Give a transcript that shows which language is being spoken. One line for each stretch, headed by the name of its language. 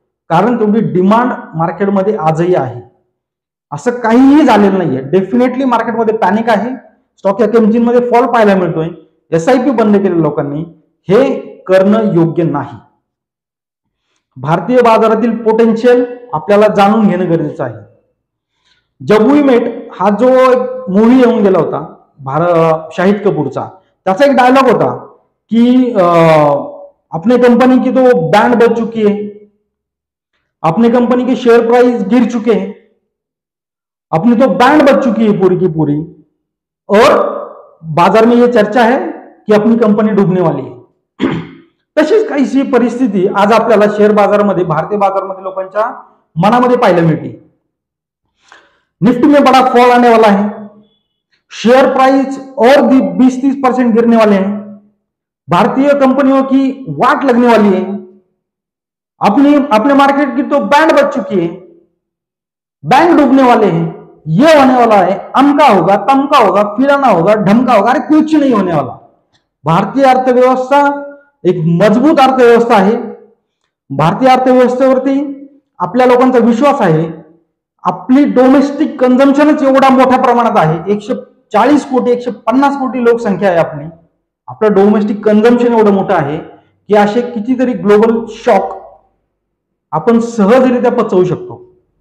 Marathi: कारण तेवढी डिमांड मार्केटमध्ये आजही आहे. असं काहीही झालेलं नाहीये. डेफिनेटली मार्केटमध्ये पॅनिक आहे. स्टॉक एक्सचेंजमध्ये फॉल पाहायला मिळतोय. SIP बंद केलेल्या लोकांनी हे करणं योग्य नाही. भारतीय बाजारातील पोटेन्शियल आपल्याला जाणून घेणं गरजेचं आहे.
Hindi: जब वी मेट
Marathi: हा जो एक मूवी येऊन गेला होता शाहिद कपूरचा, त्याचा एक डायलॉग होता की
Hindi: अपने कंपनी की तो बैंड बज चुकी है, अपने कंपनी के शेयर प्राइस गिर चुके हैं, अपनी तो बैंड बज चुकी है पूरी की पूरी, और बाजार में ये चर्चा है कि अपनी कंपनी डूबने वाली है.
Marathi: तशीच काहीशी परिस्थिती आज आपल्याला शेअर बाजारामध्ये, भारतीय बाजारामध्ये लोकांच्या मनामध्ये पाहायला मिळते.
Hindi: निफ्टी में बड़ा फॉल आने वाला है, शेयर प्राइस और भी 20-30% गिरने वाले हैं, भारतीय कंपनियों की वाट लगने वाली है, अपने मार्केट की तो बैंड बज चुकी है, बैंक डूबने वाले हैं, ये होने वाला है, अमका होगा, तमका होगा, फिराना होगा, ढमका होगा. अरे कुछ नहीं होने वाला.
Marathi: भारतीय अर्थव्यवस्था एक मजबूत अर्थव्यवस्था आहे. भारतीय अर्थव्यवस्थेवरती आपल्या लोकांचा विश्वास आहे. आपली डोमेस्टिक कन्झम्पशनच एवढा मोठ्या प्रमाणात आहे. 140 कोटी 150 कोटी लोकसंख्या आहे आपली. आपलं डोमेस्टिक कन्झम्पशन एवढं मोठं आहे की असे कितीतरी ग्लोबल शॉक आपण सहजरित्या पचवू शकतो.